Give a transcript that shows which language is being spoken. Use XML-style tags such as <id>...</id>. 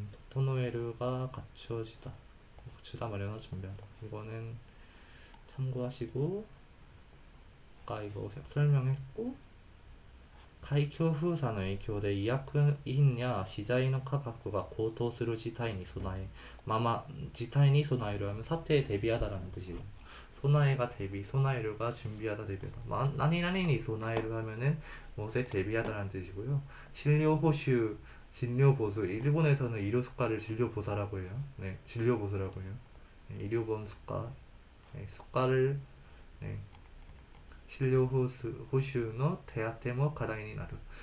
<ko>整える가 갖추다 마련하 준비하다. 이거는 참고하시고, 아까 이거 설명했고,</ko> <ja>海峡封鎖の影響で医薬品や資材の価格が高騰する事態に備え、事態に備える</ja> <ko>하면 사태에 대비하다라는 뜻이고, 소나에가 대비, 소나에르가 준비하다 대비하다. 나니나니니 소나에르 하면은 무엇에 대비하다라는 뜻이고요. 진료보수, 진료보수. 일본에서는 의료수가를 진료보사라고 해요. 네, 진료보수라고 해요. 네, 의료보험 수가, 네, 수가를 네, 진료보수</ko> <ja>の 手当も 課題になる.</ja>